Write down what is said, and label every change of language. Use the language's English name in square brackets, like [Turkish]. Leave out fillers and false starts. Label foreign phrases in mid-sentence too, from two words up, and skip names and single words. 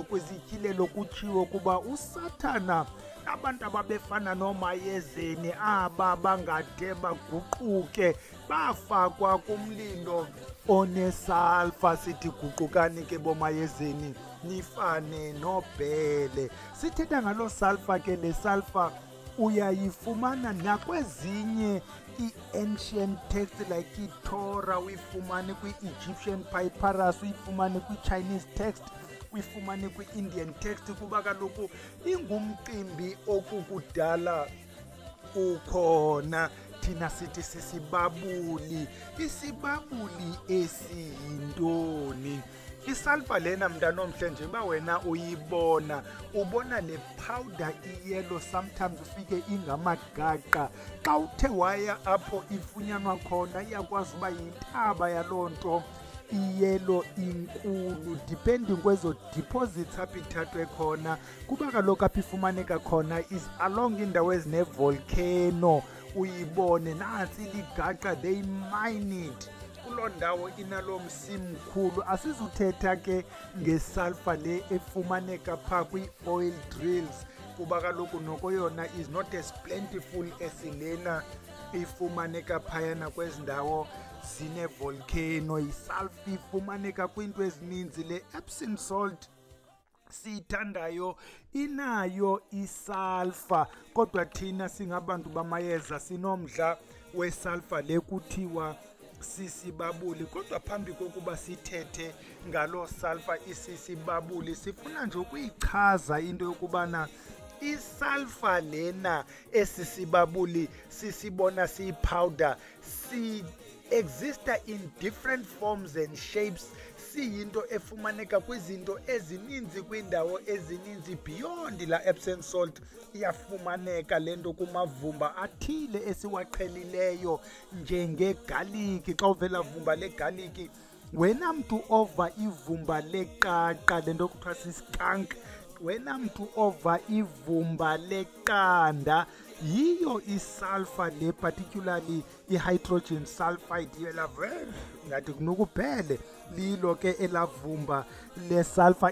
[Xhosa] Kwezityhilelo kutshiwo kuba uSathana abantu ababefana nomayezeni aba bangade baguquke bafakwa kumlilo onesulphur. Sithi guqukani ke bomayezeni nifane nobhele. Sithetha ngalo sulphur ke, le sulphur uyayifumana nakwezinye i- [English] ancient text like [Xhosa] iTorah, uyifumane kwi- [English] Egyptian papyrus, [Xhosa] uyifumane kwi- [English] Chinese text, [Xhosa] uyifumane kwi- [English] Indian text, [Xhosa] kuba kaloku ingumcimbi okukudala ukhona. Thina sithi sisibabuli. Isibabuli esiyintoni? Isulphur lena mntana omhle njengoba wena uyibona, ubona le powder iyellow, sometimes ufike ingamagaqa. Xa uthe waya apho ifunyanwa khona iyakwazi uba yintaba yaloo nto iyelo inkulu, depending kwezo deposits apho ithathwe khona. Kuba kaloku apho ifumaneka khona [English] is along [Xhosa] indawo ezine-volcano. Uyibone nantsi ligaqa, [English] they mine it [Xhosa] kuloo ndawo inalo msimkhulu. Asizuthetha ke ngesulphur le efumaneka phaa kwi- [English] oil drills, [Xhosa] kuba kaloku noko yona [English] is not as plentiful as [Xhosa] lena ifumaneka phayana kwezi ndawo zine-volcano. Isulphur ifumaneka kwiinto ezininzi. Le Epsom salt siyithandayo inayo isulphur, kodwa thina singabantu bamayeza sinomdla wesulphur le kuthiwa sisibabuli. Kodwa phambi kokuba sithethe ngalo sulphur isisibabuli, sifuna nje ukuyichaza into yokubana isulphur lena esisibabuli sisibona siyipowder exista [English] in different forms and shapes, [Xhosa] siyinto efumaneka kwizinto ezininzi kwiindawo ezininzi beyond la Epsom salt. Iyafumaneka lento kumavumba athile esiwaqhelileyo njengegaliki. Xa uvela vumba legaliki, wena mntu ova ivumba leqaqa, lento kuthiwa siskank, wena mntu ova ivumba leqanda, yiyo isulfur le, particularly i- [English] hydrogen sulfide [Xhosa] ngathi kunukuphele lilo ke elavumba lesulfur.